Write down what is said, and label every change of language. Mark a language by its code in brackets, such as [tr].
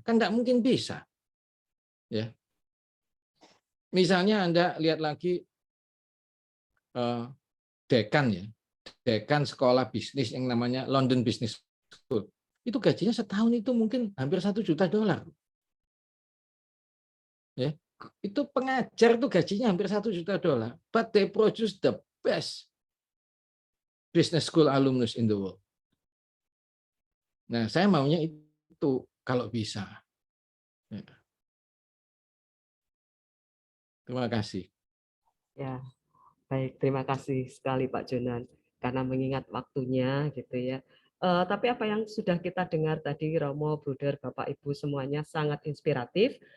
[id] Kan nggak mungkin bisa. Ya. Misalnya Anda lihat lagi dekan ya, dekan sekolah bisnis yang namanya London Business School. Itu gajinya setahun itu mungkin hampir $1 juta. Ya, itu pengajar itu gajinya hampir $1 juta. [en] But they produce the best business school alumnus in the world. [id] Nah, saya maunya itu kalau bisa. Ya. Terima kasih. Ya, baik. Terima kasih sekali Pak Jonan karena mengingat waktunya gitu ya. Tapi apa yang sudah kita dengar tadi, Romo, Bruder, Bapak, Ibu semuanya sangat inspiratif.